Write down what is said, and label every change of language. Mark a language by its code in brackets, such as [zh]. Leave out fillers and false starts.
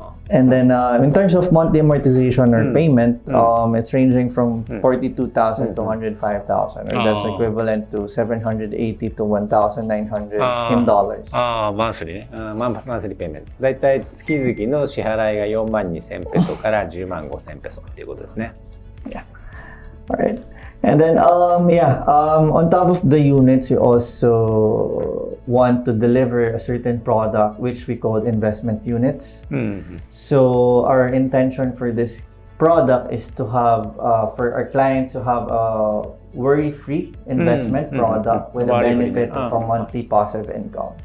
[en] And then in terms of monthly amortization or payment, it's ranging from 42,000 to 105,000, or that's equivalent to 780 to 1,900 in dollars. [ja] マンスリーね。マンスリーペイメント。だいたい月々の支払いが42,000ペソから105,000ペソっていうことですね。 [en] Yeah. Alright. And then, on top of the units, you also want to deliver a certain product, which we call investment units. So our intention for this product is to have, for our clients to have a worry-free investment product with a benefit of a monthly passive income.